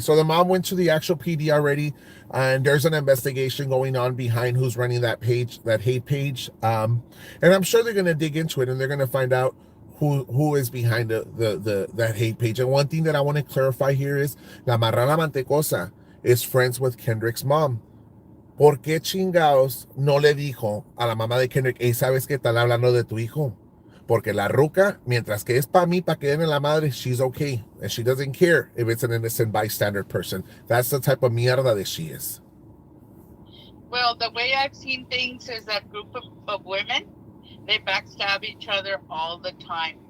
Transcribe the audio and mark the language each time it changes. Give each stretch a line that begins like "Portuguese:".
English: So the mom went to the actual PD already, and there's an investigation going on behind who's running that page, that hate page. And I'm sure they're gonna dig into it and they're gonna find out who is behind that hate page. And one thing that I want to clarify here is La Marrana Mantecosa is friends with Kendrick's mom.
Spanish: ¿Por qué chingados no le dijo a la mamá de Kendrick, hey, ¿sabes qué están hablando de tu hijo? Porque la ruca, mientras que es para mí, para que den en la madre,
English: she's okay. And she doesn't care if it's an innocent bystander person. That's the type of mierda that she is. Well, the way I've seen things is that group of women, they backstab each other all the time.